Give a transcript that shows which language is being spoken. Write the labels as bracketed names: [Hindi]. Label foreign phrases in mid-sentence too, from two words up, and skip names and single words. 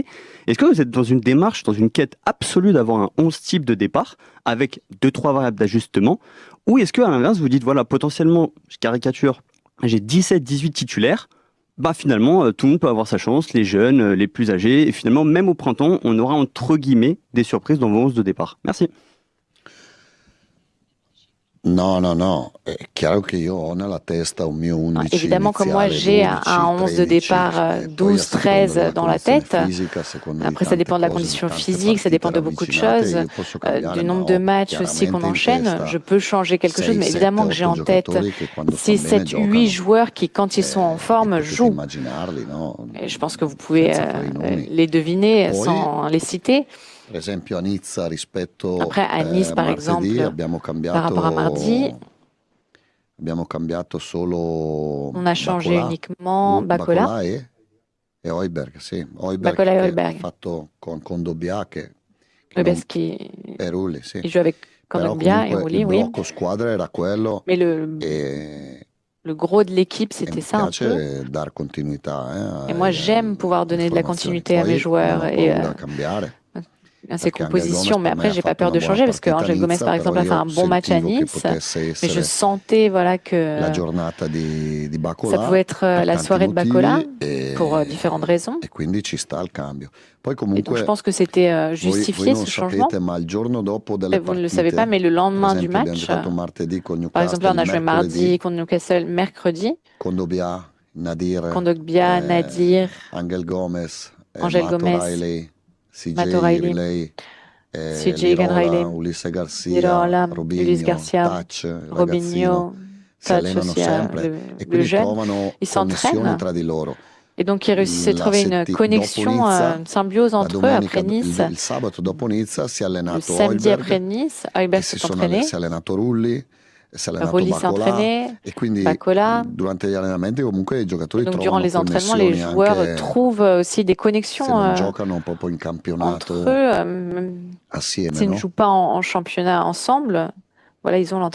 [French] Est-ce que vous êtes dans une démarche, dans une quête absolue d'avoir un 11 type de départ, avec 2-3 variables d'ajustement, ou est-ce que, à l'inverse, vous dites, voilà, potentiellement, je caricature, j'ai 17-18 titulaires, bah finalement, tout le monde peut avoir sa chance, les jeunes, les plus âgés, et finalement, même au printemps, on aura entre guillemets des surprises dans vos 11 de départ. Merci. [Italian] No, no, no, è chiaro che io ho nella testa un mio [French] Non, 11 évidemment, comme moi, [Italian] iniziale, [French] j'ai un 12, 11 de 13, départ [Italian] e poi a 12, seconda 13 della [French] dans la [Italian] condizione [French] tête. [Italian] fisica, a seconda di [French] Après, ça [Italian] tante [French] dépend de la [Italian] cose, di [French] condition [Italian] tante [French] physique, ça [Italian] partite [French] dépend de beaucoup de [Italian] ravvicinate, [French] choses, [Italian] io posso cambiare, [French] du [Italian] ma [French] nombre de [Italian] ho [French] matchs aussi qu'on [Italian] chiaramente in [French] enchaîne. Je [Italian] testa [French] peux changer quelque chose, 6, mais 7, évidemment que j'ai 8 en tête [Italian] giocatori che quando sto 6, bene 7, 8 giocano. [French] joueurs qui, quand ils sont en [Italian] E [French] forme, [Italian] potete [French] jouent. [Italian] immaginarli, no? [French] Et je pense que vous pouvez [Italian] Senza fare i nomi. [French] les deviner [Italian] Poi, [French] sans les citer. [Italian] per esempio, a Nizza rispetto [French] Après, à Nice, par [Italian] martedì [French] exemple, par rapport à mardi, [Italian] abbiamo cambiato solo [French] on a changé Bacolà, uniquement Bacola. [Italian] Bacolà e Højbjerg, sì. [French] Bacola Højbjerg et [Italian] che ha [French] Højbjerg. [Italian] fatto con Dobbia che non [French] Parce qu'il [Italian] è Rulli, sì. [French] il joue avec [Italian] Però [French] Kondogbia et [Italian] comunque [French] Rulli, [Italian] il [French] oui. [Italian] blocco squadra era quello [French] Mais [Italian] e, [French] le gros de l'équipe, [Italian] e [French] c'était [Italian] mi [French] ça un peu. [Italian] piace dar continuità [French] Et moi, j'aime pouvoir [Italian] alle [French] donner de la [Italian] formazioni. [French] continuité à mes [Italian] Poi non [French] joueurs [Italian] ho [French] et [Italian] paura a cambiare, [French] à ces [Italian] perché Angel Gomez [French] compositions. Mais [Italian] per me [French] après, [Italian] ha [French] j'ai pas [Italian] fatto [French] peur [Italian] una [French] de [Italian] buona [French] changer parce que [Italian] partita a [French] Angel Gomez, [Italian] Nizza, [French] par [Italian] però [French] exemple, a fait [Italian] io [French] un bon match à [Italian] sentivo che [French] Nice. [Italian] potesse [French] Mais je [Italian] essere [French] sentais voilà, [Italian] la [French] que [Italian] giornata di [French] ça [Italian] Bacolà [French] pouvait être [Italian] per [French] la [Italian] tanti [French] soirée de Bacola [Italian] motivi [French] pour différentes raisons. [Italian] e quindi ci sta il cambio. Poi [French] Et donc, je [Italian] comunque [French] pense que c'était [Italian] voi [French] justifié [Italian] non [French] ce changement. [Italian] sapete, ma il giorno dopo delle [French] Vous ne le savez pas, [Italian] partite, [French] mais le [Italian] per [French] lendemain du [Italian] esempio abbiamo [French] match, [Italian] giocato martedì con [French] par exemple, là, [Italian] Newcastle, [French] on a joué mardi [Italian] mercoledì [French] contre Newcastle, mercredi, [Italian] con Dobbia, Nadir, [French] Kondogbia, Nadir, [Italian] Angel Gomez, [French] Angel [Italian] Matt [French] Gomez, [Italian] O'Reilly, [French] Matt [Italian] CJ [French] O'Reilly, [Italian] Riley, [French] CJ [Italian] Lirola, [French] Riley, [Italian] Ulisse Garcia, [French] Lirola, Ulysse [Italian] Robinho, [French] Garcia, [Italian] Touch, il ragazzino, [French] Robinho, [Italian] si [French] Touch [Italian] allenano [French] aussi, [Italian] sempre e [French] le [Italian] quindi [French] jeune. [Italian] trovano [French] Ils [Italian] connessioni [French] s'entraînent [Italian] tra di loro. [French] et donc ils réussissent à trouver une [Italian] Dopo [French] connexion, [Italian] Nizza, [French] une symbiose [Italian] la [French] entre eux [Italian] domenica, [French] après Nice. [Italian] il sabato dopo Nizza si è [French] Le [Italian] allenato [French] samedi après [Italian] Højbjerg [French] Nice, [Italian] e [French] Højbjerg s'est [Italian] si [French] entraîné, [Italian] è allenato Rulli, si è allenato [French] Rulli s'est [Italian] Bacolà [French] entraîné, [Italian] e quindi [French] Bacola. [Italian] durante gli allenamenti comunque i [French] Et [Italian] giocatori [French] donc durant [Italian] trovano [French] les entraînements, les [Italian] connessioni [French] joueurs [Italian] anche [French] trouvent aussi des [Italian] se [French] connexions [Italian] non giocano proprio in [French] entre [Italian] campionato [French] eux. [Italian] assieme, [French] S'ils ne [Italian] no? [French] jouent pas en championnat ensemble, voilà, ils ont l'entraînement.